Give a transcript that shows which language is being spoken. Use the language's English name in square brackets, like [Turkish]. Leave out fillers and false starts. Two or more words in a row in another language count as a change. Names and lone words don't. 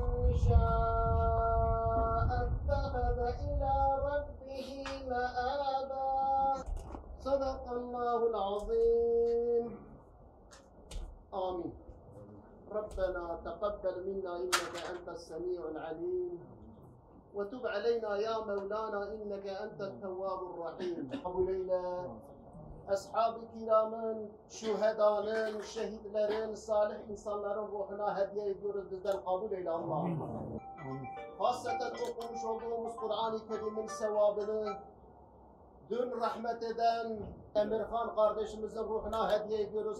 [Arabic] شاء اتخذ إلى ربه مآبا صدق الله العظيم آمين ربنا تقبل منا إنك أنت السميع العليم وتب علينا يا مولانا إنك أنت التواب الرحيم أبو ليلى [Turkish] Ashab-ı kiramın, şühedanın, şehitlerin, salih insanların ruhuna hediye ediyoruz. Bizden kabul eyle Allah'ım. Hasreten okumuş olduğumuz Kur'an-ı Kerim'in sevabını dün rahmet eden Emirhan kardeşimizin ruhuna hediye ediyoruz.